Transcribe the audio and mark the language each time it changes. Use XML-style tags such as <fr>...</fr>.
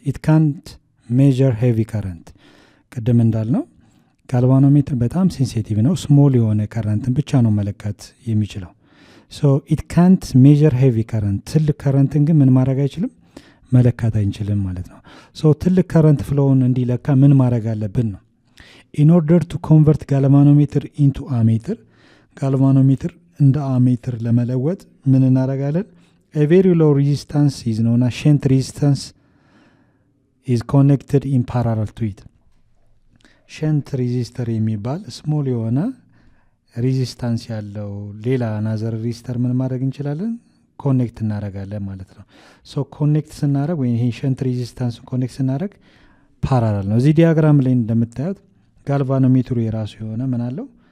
<en>It can't measure heavy current።</en> <am>ቅድም እንዳልነው ጋልቫኖሜትር በጣም ሴንሲቲቭ ነው። ስሞል የሆነ ከረንትን ብቻ ነው መለካት የሚችለው።</am> <en>it can't measure heavy current።</en> <am>ትልቅ ከረንትን ግን ምን ማድረግ አይችልም? መለካት አይንችልም ማለት ነው። ሶ ትልቅ ከረንት ፍሎውን እንዲለካ ምን ማድረግ አለብን ነው።</am> <en>ኢን ኦርደር ቱ ኮንቨርት ጋልቫኖሜትር ኢንቱ አሜትር፣</en> <am>ጋልቫኖሜትር እንደ አሜትር ለመለወጥ ምን እናደርጋለን?</am> <en>a very low resistance is known as shunt resistance is connected in parallel to it።</en> <am>ሸንት ሬዚስተር የሚባል ስሞል የሆነ ሬዚስታንስ ያለው ሌላ አናዘር ሬዚስተር ምን ማድረግ እንችላለን? ኮኔክት እናደርጋለን ማለት ነው። ሶ ኮኔክት ስናደርግ ወይ ይሄ ሸንት ሬዚስታንስ ኮኔክት ስናደርግ ፓራላል ነው። እዚህ ዲያግራም ላይ እንደምታዩት ጋልቫኖሜትሩ የራሱ የሆነ ምን አለው?</am>